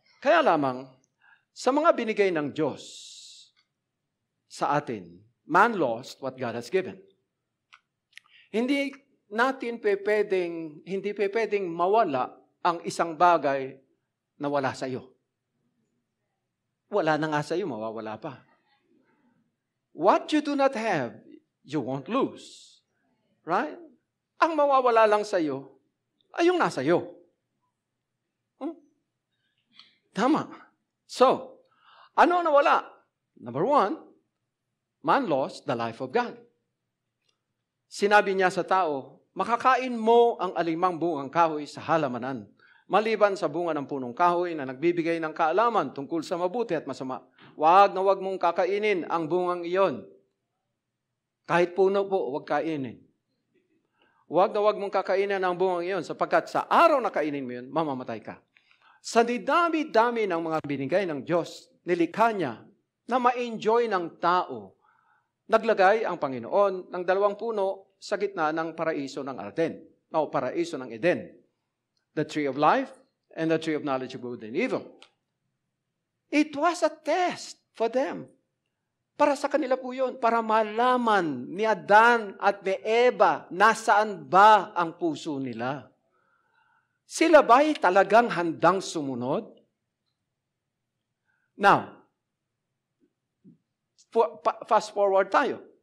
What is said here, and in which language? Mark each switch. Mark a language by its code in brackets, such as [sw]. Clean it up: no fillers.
[tl] Kaya lamang, sa mga binigay ng Diyos sa atin, [en] man lost what God has given. [tl] Hindi pwedeng mawala ang isang bagay na wala sa iyo. Wala na nga sa iyo, mawawala pa. [en] What you do not have, you won't lose. Right? [tl] Ang mawawala lang sa iyo, ay yung nasa iyo. Tama. So, ano nawala? [en] Number 1, man lost the life of God. [tl] Sinabi niya sa tao, makakain mo ang alimang bungang kahoy sa halamanan, maliban sa bunga ng punong kahoy na nagbibigay ng kaalaman tungkol sa mabuti at masama. Wag mong kakainin ang bungang iyon. Kahit puno po, wag kainin. Wag mong kakainin ang bungang iyon sapagkat sa araw na kainin mo yun, mamamatay ka. Sa didami-dami ng mga binigay ng Diyos, nilikha niya na ma-enjoy ng tao. Naglagay ang Panginoon ng 2 puno sa gitna ng paraiso ng paraiso ng Eden. [en] The tree of life and the tree of knowledge of good and evil. It was a test for them. [tl] Para sa kanila po yun, para malaman ni Adan at ni Eva nasaan ba ang puso nila. Sila ba'y talagang handang sumunod? [en] Now, fast forward [tl] tayo.